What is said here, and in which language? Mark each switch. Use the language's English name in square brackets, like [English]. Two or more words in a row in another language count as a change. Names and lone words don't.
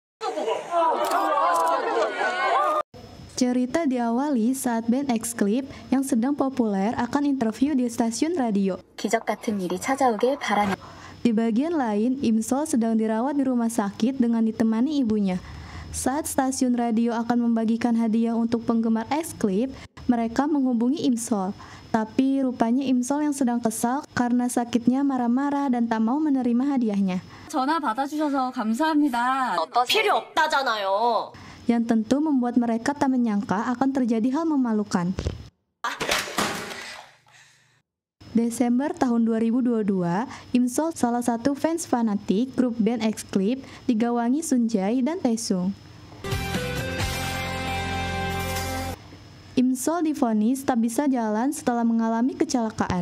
[Indonesian] Cerita diawali saat band X-Clip yang sedang populer akan interview di stasiun radio. [Korean] 기적 같은 일이 찾아오길 바라는. [Indonesian] Di bagian lain, Imsol sedang dirawat di rumah sakit dengan ditemani ibunya. Saat stasiun radio akan membagikan hadiah untuk penggemar X-Clip, mereka menghubungi Imsol. Tapi rupanya Imsol yang sedang kesal karena sakitnya marah-marah dan tak mau menerima hadiahnya. [Korean] 전화 받아주셔서 감사합니다. 필요 없다잖아요. [Indonesian] Yang tentu membuat mereka tak menyangka akan terjadi hal memalukan. Desember tahun 2022, Imsol, salah satu fans fanatik grup band X-Clip, digawangi Sunjay dan Taesung. Imsol divonis tak bisa jalan setelah mengalami kecelakaan.